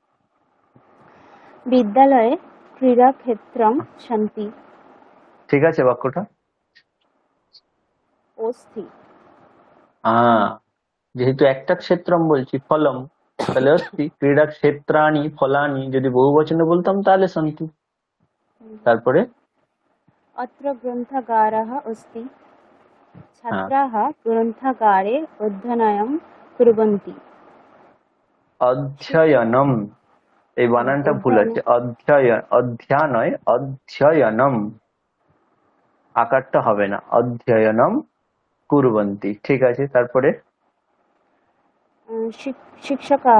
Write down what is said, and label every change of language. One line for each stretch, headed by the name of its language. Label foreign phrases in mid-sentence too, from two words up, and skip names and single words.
Sanskrit: বিদ্যালয়ে ক্রীড়াক্ষেত্রম সन्ति।
Bangla: ঠিক আছে বাক্যটা?
Sanskrit: অস্থি।
Bangla: যেহেতু একটা ক্ষেত্রম বলছি, ফলম, তাহলে অস্তি।
Sanskrit: ক্রীড়া ক্ষেত্রাণি ফলানি
Bangla: যদি বহু বচনে বলতাম তাহলে সন্তি। তারপরে
Sanskrit: अत्र ग्रन्थागारः अस्ति।
Bangla: হ্যাঁ,
Sanskrit: छात्राः ग्रन्थागारे अध्ययनं कुर्वन्ति।
Bangla: অধ্যয়নম, এই বানানটা ভুল আছে, অধ্যা নয়, অধ্যয়নম, আকারটা হবে না,
Sanskrit: অধ্যয়নম কুর্বন্তি।
Bangla: ঠিক আছে, তারপরে
Sanskrit: शिक्षकाः